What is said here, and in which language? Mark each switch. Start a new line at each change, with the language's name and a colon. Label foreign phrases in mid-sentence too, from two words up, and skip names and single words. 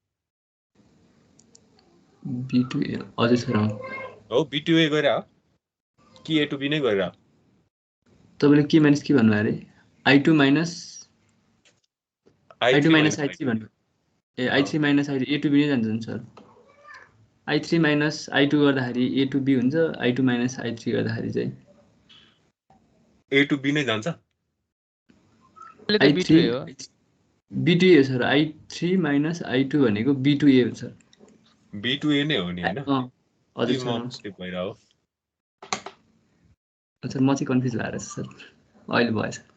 Nepali: B2A हजुर सर हो B2A गइरा कि
English: A to B
Nepali: नै गइरा तपाईले के माइनस के भन्नु अरे I2 - I2 - I3 भन्नु ए I3 - I2
English: A to B
Nepali: नै जान्छ नि सर I3 - I2 गर्दाखेरि
English: A to B
Nepali: हुन्छ I2 - I3 गर्दाखेरि चाहिँ
English: A to B
Nepali: नै जान्छ B2A हो B2A हो सर I3 - I2 भनेको B2A हो सर B2A नै हो नि हैन हजुर सर स्लिप भइरा हो अच्छा म चाहिँ कन्फ्युज भएर सर अहिले भएछ